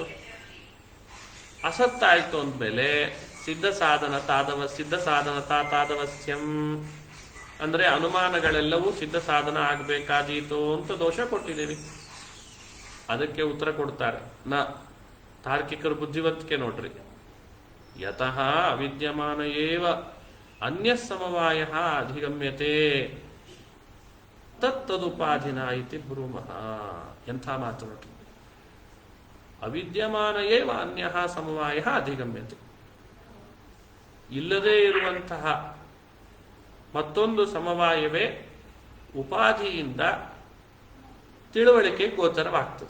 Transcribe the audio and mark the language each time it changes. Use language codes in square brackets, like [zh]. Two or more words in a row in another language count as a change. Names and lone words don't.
[kn] ಅಸತ್ತಾಯ್ತು ಅಂದ್ಮೇಲೆ [sa] ಸಿದ್ಧ ಸಾಧನತಾ ತಾದವಸ್ಯಂ [kn] ಅಂದ್ರೆ ಅನುಮಾನಗಳೆಲ್ಲವೂ ಸಿದ್ಧ ಸಾಧನ ಆಗ್ಬೇಕಾದೀತು ಅಂತ ದೋಷ ಕೊಟ್ಟಿದ್ದೀವಿ. ಅದಕ್ಕೆ ಉತ್ತರ ಕೊಡ್ತಾರೆ, ನ ತಾರ್ಕಿಕರ ಬುದ್ಧಿವಂತಿಕೆ ನೋಡ್ರಿ. [sa] ಯತಃ ಅವಿದ್ಯಮಾನ ಏವ ಅನ್ಯ ಸಮವಾಯ ಅಧಿಗಮ್ಯತೆ ತತ್ತದುಪಾಧಿನ ಇತಿ ಬ್ರೂಮಃ. [kn] ಎಂಥ ಮಾತು ನೋಡ್ರಿ. [sa] ಅವಿದ್ಯಮಾನ ಏವ ಅನ್ಯ ಸಮವಾಯ ಅಧಿಗಮ್ಯತೆ, [kn] ಇಲ್ಲದೇ ಇರುವಂತಹ ಮತ್ತೊಂದು ಸಮವಾಯವೇ ಉಪಾಧಿಯಿಂದ ತಿಳುವಳಿಕೆ ಗೋಚರವಾಗ್ತದೆ.